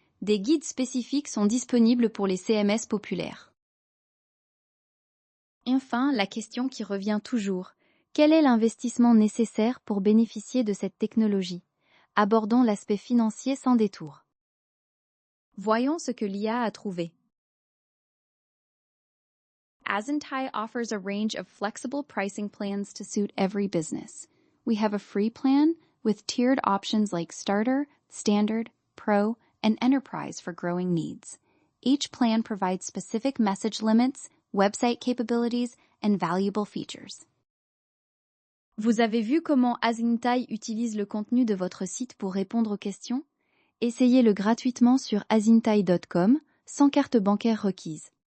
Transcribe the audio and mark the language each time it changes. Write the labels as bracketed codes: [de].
[fr] Des guides spécifiques sont disponibles pour les CMS populaires. Enfin, la question qui revient toujours. Quel est l'investissement nécessaire pour bénéficier de cette technologie? Abordons l'aspect financier sans détour. Voyons ce que l'IA a trouvé. [en] Asyntai offers a range of flexible pricing plans to suit every business. We have a free plan with tiered options like Starter, Standard, Pro, and Enterprise for growing needs. Each plan provides specific message limits, website capabilities, and valuable features. [fr] Vous avez vu comment Asyntai utilise le contenu de votre site pour répondre aux questions? Essayez-le gratuitement sur azintai.com, sans carte bancaire requise.